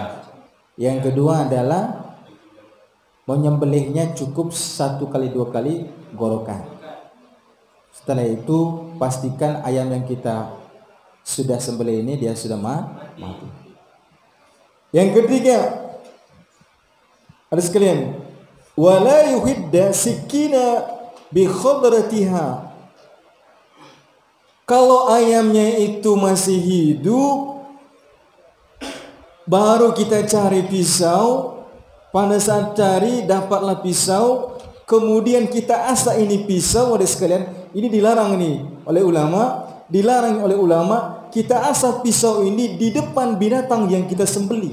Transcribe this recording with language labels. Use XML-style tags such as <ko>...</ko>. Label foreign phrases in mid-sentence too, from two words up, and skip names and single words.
<id>Yang kedua adalah menyembelihnya cukup 1-2 kali gorokan. Setelah itu pastikan ayam yang kita sudah sembelih ini dia sudah mati. Yang ketiga, ada sekalian,</id> <ar>ولا يحد السكين بحضرتها.</ar> <id>Kalau ayamnya itu masih hidup, baru kita cari pisau. Pada saat cari dapatlah pisau, kemudian kita asah ini pisau, ada sekalian, ini dilarang nih oleh ulama, kita asah pisau ini di depan binatang yang kita sembelih.</id>